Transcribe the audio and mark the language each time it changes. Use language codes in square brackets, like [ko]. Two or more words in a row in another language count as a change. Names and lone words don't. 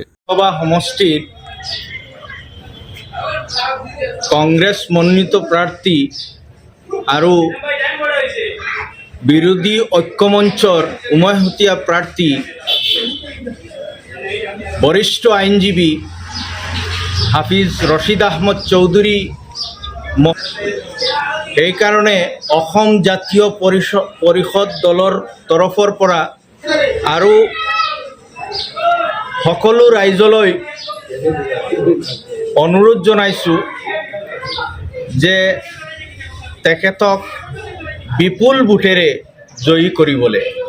[as] সমষ্টির কংগ্রেস মনোনীত প্রার্থী আৰু বিরোধী ঐক্যমঞ্চর উমৈহতীয়া প্রার্থী বরিষ্ঠ আইনজীবী হাফিজ রশিদ আহমদ চৌধুরী এই কারণে অসম জাতীয় পৰিষদ দলৰ তৰফৰ পৰা আৰু সকলো ৰাইজলৈ অনুৰোধ জনাইছোঁ যে তেখেতক বিপুল ভোটেৰে জয়ী কৰিবলৈ।